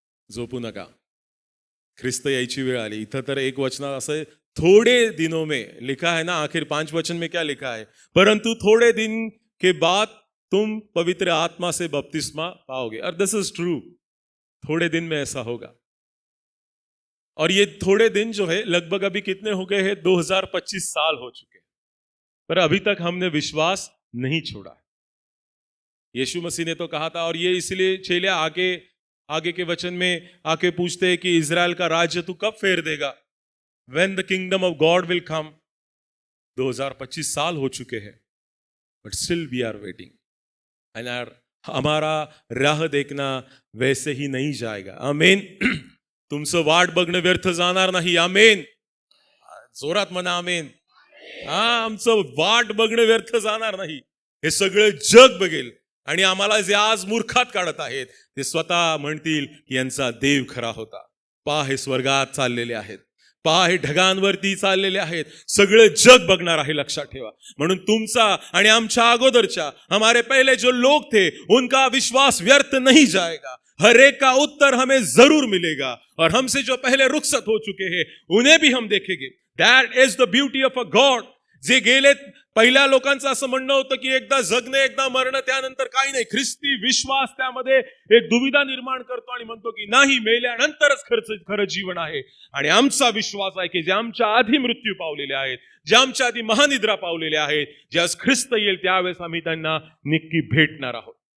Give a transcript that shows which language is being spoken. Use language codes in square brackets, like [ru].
[mr] झोपू नका, ख्रिस्त यायची वेळ आली. इथं तर एक वचन असं, [hi] थोड़े दिनों में लिखा है ना. आखिर 5 वचन में क्या लिखा है? परंतु थोड़े दिन के बाद तुम पवित्र आत्मा से बपतिस्मा पाओगे. [en] और this is true, [hi] थोड़े दिन में ऐसा होगा. और ये थोड़े दिन जो है लगभग अभी कितने हो गए हैं? 2025 साल हो चुके हैं, पर अभी तक हमने विश्वास नहीं छोड़ा. यीशु मसीह ने तो कहा था, और ये इसलिए चेले आगे के वचन में आके पूछते हैं कि इजराइल का राज्य तू कब फेर देगा? [en] When the kingdom of God will come. [hi] 2025 साल हो चुके हैं, [en] but still we are waiting. [hi] And हमारा राह देखना वैसे ही नहीं जाएगा. आमेन. [mr] तुमचं वाट बघणं व्यर्थ जाणार नाही. आमेन. जोरात म्हणा आमेन. हा, आमचं वाट बघणं व्यर्थ जाणार नाही. हे सगळं जग बघेल. आणि आम्हाला जे आज मूर्खात काढत आहेत ते स्वतः म्हणतील की यांचा देव खरा होता. पहा, हे स्वर्गात चाललेले आहेत, पहा हे ढगांवरती चाललेले आहेत. सगळं जग बघणार आहे, लक्षात ठेवा. म्हणून तुमचा आणि आमच्या अगोदरच्या, [hi] हमारे पहले जो लोग थे, उनका विश्वास व्यर्थ नहीं जाएगा. हर एक का उत्तर हमें जरूर मिलेगा. और हमसे जो पहले रुखसत हो चुके हैं उन्हें भी हम देखेंगे. [en] That is the beauty of a god. [mr] जे गेले, पहिल्या लोकांचं असं म्हणणं होतं की एकदा जगणे एकदा मरणं, त्यानंतर काही नाही. ख्रिस्ती विश्वास त्यामध्ये एक दुविधा निर्माण करतो आणि म्हणतो की नाही, मेल्यानंतरच खरं जीवन आहे. आणि आमचा विश्वास आहे की जे आमच्या आधी मृत्यू पावलेले आहेत, जे आमच्या आधी महानिद्रा पावलेले आहेत, ज्यावेळेस ख्रिस्त येईल त्यावेळेस आम्ही त्यांना नक्की भेटणार आहोत.